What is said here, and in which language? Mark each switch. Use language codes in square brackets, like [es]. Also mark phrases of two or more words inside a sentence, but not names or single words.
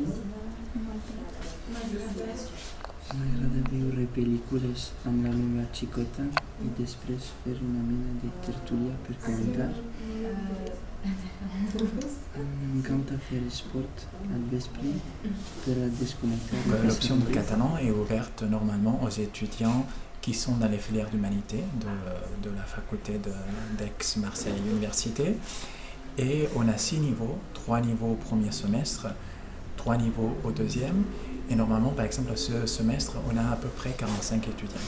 [ca] M'agrada veure pel·lícules amb la meva xicota i després fer una mena de tertúlia per comentar. M'encanta fer esport al vespre per a desconnectar. [fr] L'option du catalan est ouverte normalement aux étudiants qui sont dans les filières d'humanité de la faculté d'Aix-Marseille Université. Et on a 6 niveaux, 3 niveaux au premier semestre, 3 niveaux au deuxième. Et normalement, par exemple, ce semestre, on a à peu près 45 étudiants.